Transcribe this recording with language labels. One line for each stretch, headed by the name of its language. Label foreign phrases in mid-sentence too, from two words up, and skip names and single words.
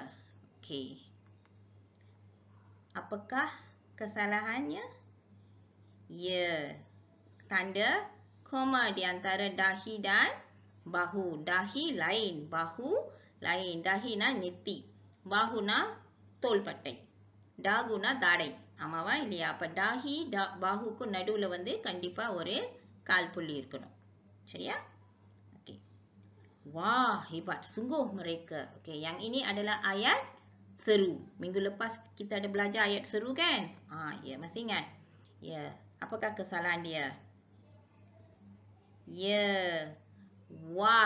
Malay: Okey. Apakah kesalahannya? Ya. Tanda koma di antara dahi dan bahu. Dahi lain, bahu lain.
Tamil: டாஹி னா நெத்தி, பாஹு னா தோள்பட்டை, டாகுனா தாடை. ஆமாவா இல்லையா? அப்ப
Malay: dahi bahukkum
Tamil: நடுவுல வந்து கண்டிப்பா ஒரு கால் புள்ளி இருக்கணும். சரியா?
Malay: Okey. Wah, hebat sungguh mereka. Okey, yang ini adalah ayat seru. Minggu lepas kita ada belajar ayat seru kan? Ya, masih ingat? Ya, apakah kesalahan dia? Ya. Wah.